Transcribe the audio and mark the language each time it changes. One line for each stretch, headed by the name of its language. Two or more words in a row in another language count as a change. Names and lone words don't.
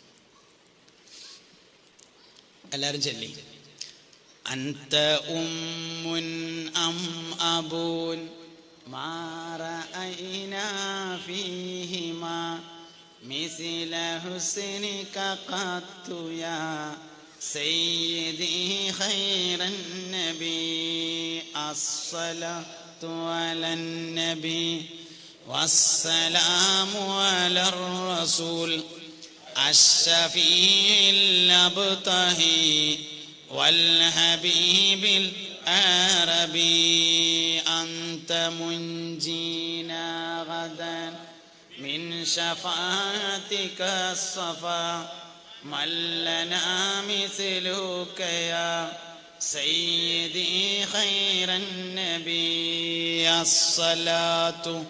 Malayalam: എല്ലാവരും ചൊല്ലി.
Arabic: أنت أم أم أب ما رأينا فيهما مثل حسنك قط يا سيدي خير النبي الصلاة على النبي والسلام على الرسول الشفيع الأبطحي والحبيب العربي أنت منجينا غدا من شفاعتك الصفا من لنا مثلك يا سيدي خير النبي الصلاة